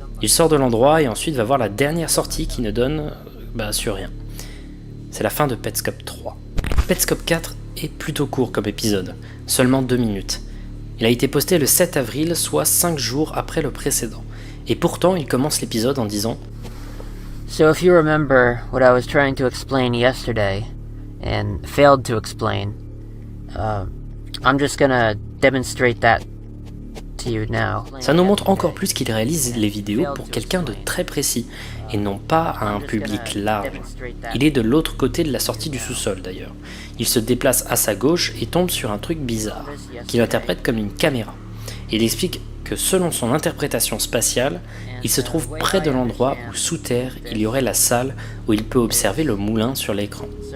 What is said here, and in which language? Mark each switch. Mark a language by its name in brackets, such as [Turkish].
[French] Il sort de l'endroit et ensuite va voir la dernière sortie qui ne donne sur rien. C'est la fin de Petscop 3. Petscop 4 est plutôt court comme épisode, seulement 2 minutes. Il a été posté le 7 avril, soit 5 jours après le précédent. Et pourtant, il commence l'épisode en disant [English] So if you remember what I was trying to explain yesterday, and failed to explain, I'm just gonna demonstrate that to you now. [French] Ça nous montre encore plus qu'il réalise les vidéos pour quelqu'un de très précis, et non pas à un public large. Il est de l'autre côté de la sortie du sous-sol d'ailleurs. Il se déplace à sa gauche et tombe sur un truc bizarre, qu'il interprète comme une caméra. Il explique que selon son interprétation spatiale, il se trouve près de l'endroit où sous terre il y aurait la salle où il peut observer le moulin sur l'écran.